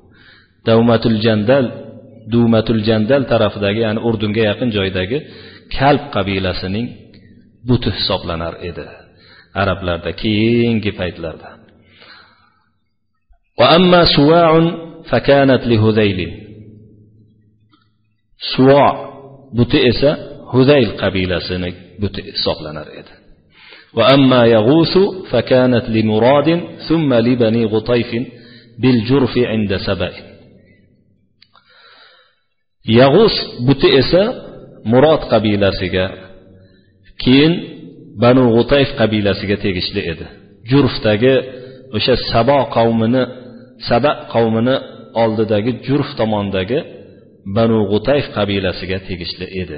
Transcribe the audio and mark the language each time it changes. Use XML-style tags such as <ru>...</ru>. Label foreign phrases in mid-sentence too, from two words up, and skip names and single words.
<uz>Dumatul Jandal tarafidagi, ya'ni Urdunga yaqin joydagi Kalb qabilasining buti hisoblanar edi arablarda keyingi paytlarda.</uz> <ar>وأما سواع فكانت لهذيل.</ar> <uz>Suwa' buti esa Hudayl qabilasining buti hisoblanar edi.</uz> <ar>وأما يغوث فكانت لمراد ثم لبني غطيف بالجرف عند سبأ.</ar> <uz>Yag'us buti esa Murod qabilasiga, keyin Banu G'utayf qabilasiga tegishli edi. Jurfdagi o'sha Saba qavmini oldidagi Jurf tomondagi Banu G'utayf qabilasiga tegishli edi.</uz>